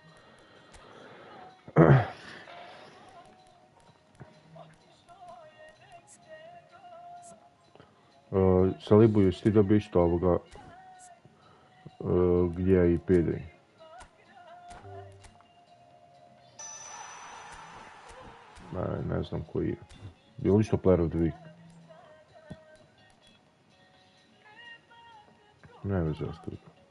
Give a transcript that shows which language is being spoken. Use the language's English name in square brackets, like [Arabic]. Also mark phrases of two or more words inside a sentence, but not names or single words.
[Croatian] Salibu jesi ti dobio isto ovoga gdje je i Pedri. Ne znam koji je. Je li isto [English] player of the week? [Croatian] Ne veze ostaviti.